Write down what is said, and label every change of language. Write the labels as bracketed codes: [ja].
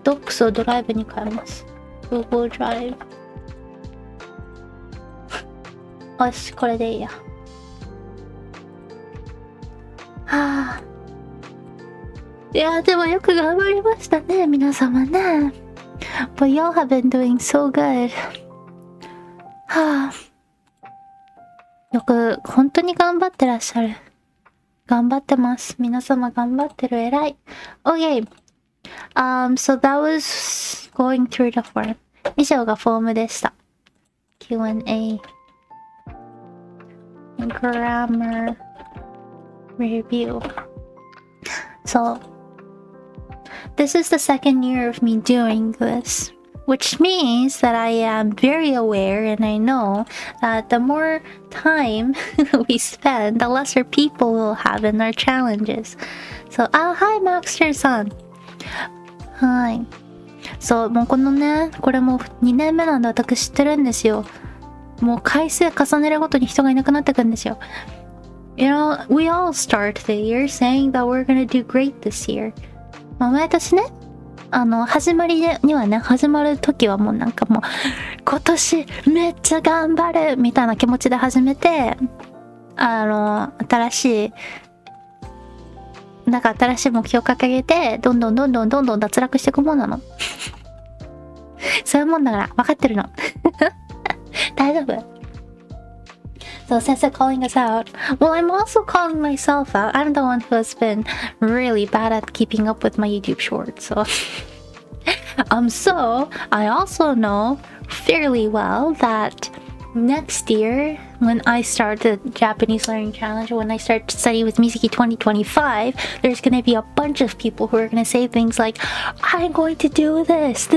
[ja] Docs をドライブに変えます。 Google Drive。よし、これでいいや。はぁ。いや、でもよく頑張りましたね、皆様ね。 [en] But y'all have been doing so good. はぁ。 [ja] よく、本当に頑張ってらっしゃる。頑張ってます。皆様頑張ってる。偉い。 [en] Okay. So that was going through the form. [ja] 以上がフォームでした。 [en] Q&A. Grammar review. So, this is the second year of me doing this, which means that I am very aware and I know that the more time we spend, the lesser people we'll have in our challenges. So, hi, Maxter-san. Hi. So, [ja] もうこのね、これも2年目なんで私知ってるんですよ。もう回数重ねるごとに人がいなくなってくんですよ。 [en] You know, we all start the year saying that we're gonna do great this year. [ja] まあ毎年ね、始まりにはね、始まる時はもうなんかもう、今年めっちゃ頑張るみたいな気持ちで始めて、新しい目標を掲げて、どんどん脱落していくもんなの。そういうもんだから、分かってるの。大丈夫？ [en] So since they're calling us out, well, I'm also calling myself out. I'm the one who has been really bad at keeping up with my YouTube shorts. So, so I also know fairly well that next year, when I start the Japanese learning challenge, when I start to study with Mizuki 2025, there's going to be a bunch of people who are going to say things like, I'm going to do this.